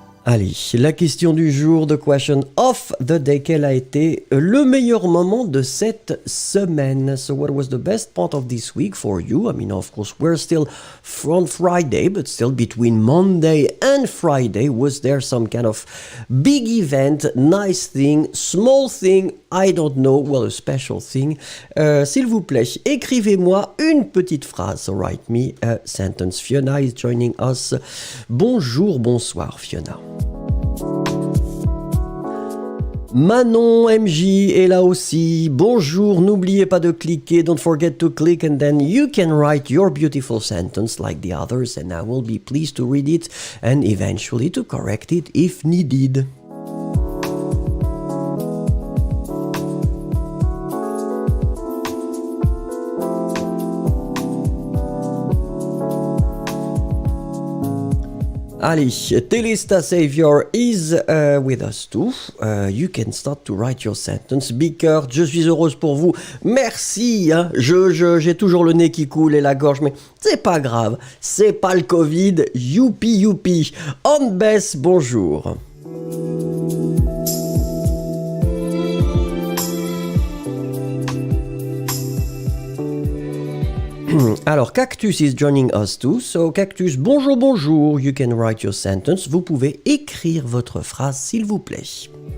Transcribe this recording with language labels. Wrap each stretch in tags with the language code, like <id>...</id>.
<fr>Allez, la question du jour,</fr> <en>the question of the day,</en> <fr>quel a été le meilleur moment de cette semaine?</fr> <en>So what was the best part of this week for you? I mean, of course, we're still from Friday, but still between Monday and Friday, was there some kind of big event, nice thing, small thing, I don't know, well, a special thing?</en> <fr>S'il vous plaît, écrivez-moi une petite phrase.</fr> <en>So write me a sentence. Fiona is joining us.</en> <fr>Bonjour, bonsoir, Fiona. Manon MJ est là aussi. Bonjour, n'oubliez pas de cliquer.</fr> <en>Don't forget to click and then you can write your beautiful sentence like the others and I will be pleased to read it and eventually to correct it if needed. Allez, Telesta Savior is with us too. You can start to write your sentence.</en> <fr>Bickert, je suis heureuse pour vous. Merci. Hein. J'ai toujours le nez qui coule et la gorge, mais c'est pas grave. C'est pas le Covid. Youpi, youpi. On Bess, bonjour.</fr> <en>Alors, Cactus is joining us too. So, Cactus,</en> <fr>bonjour, bonjour.</fr> <en>You can write your sentence.</en> <fr>Vous pouvez écrire votre phrase, s'il vous plaît.</fr>